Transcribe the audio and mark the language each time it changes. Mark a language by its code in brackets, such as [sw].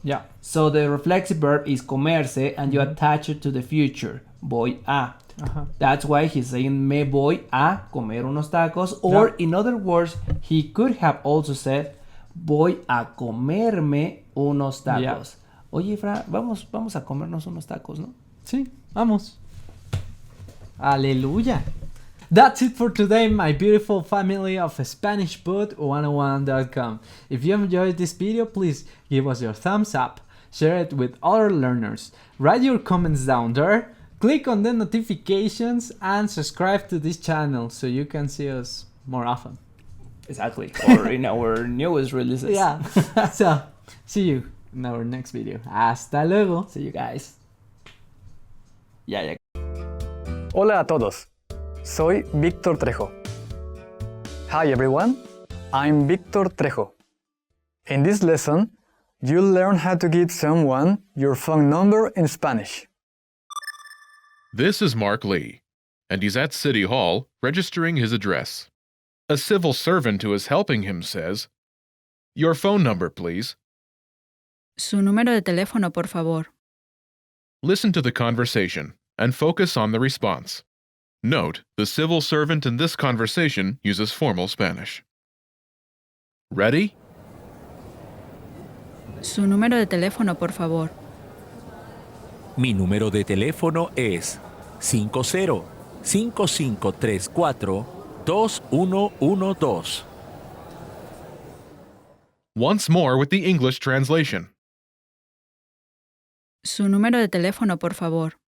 [en] Yeah. So the reflexive verb is comerse and you attach it to the future, voy a. That's why he's saying [es] me voy a comer unos tacos. [en] Or in other words, he could have also said [es] voy a comerme unos tacos. [en] Yeah. [es] Oye, Fra, vamos a comernos unos tacos, ¿no? Sí, vamos. Aleluya. [en] That's it for today, my beautiful family of SpanishPod101.com. If you enjoyed this video, please give us your thumbs up, share it with other learners, write your comments down there, click on the notifications, and subscribe to this channel so you can see us more often. Exactly. Or in our newest releases. Yeah. So, see you in our next video. [es] Hasta luego. [en] See you guys. Yeah. [es] Hola a todos, soy Víctor Trejo. [en] Hi everyone, I'm Víctor Trejo. In this lesson, you'll learn how to give someone your phone number in Spanish. This is Mark Lee, and he's at City Hall registering his address. A civil servant who is helping him says, "Your phone number, please." [es] Su número de teléfono, por favor. [en] Listen to the conversation and focus on the response. Note, the civil servant in this conversation uses formal Spanish. Ready? [es] Su número de teléfono, por favor. Mi número de teléfono es 50-5534-2112. [en] Once more with the English translation. [es] Su número de teléfono, por favor.